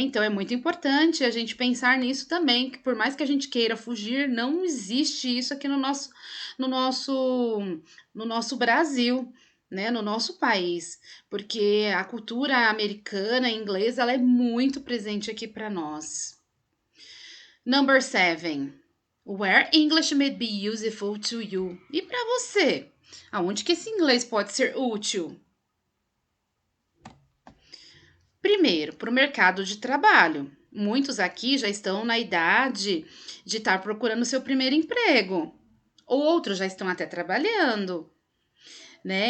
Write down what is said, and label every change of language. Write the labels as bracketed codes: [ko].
[pt] Então é muito importante a gente pensar nisso também, que por mais que a gente queira fugir, não existe isso aqui no nosso Brasil, né? No nosso país, porque a cultura americana, inglesa, ela é muito presente aqui para nós. [en] Number 7. Where English may be useful to you. [pt] E para você? Aonde que esse inglês pode ser útil? Primeiro, para o mercado de trabalho. Muitos aqui já estão na idade de estar procurando seu primeiro emprego. Outros já estão até trabalhando. Né?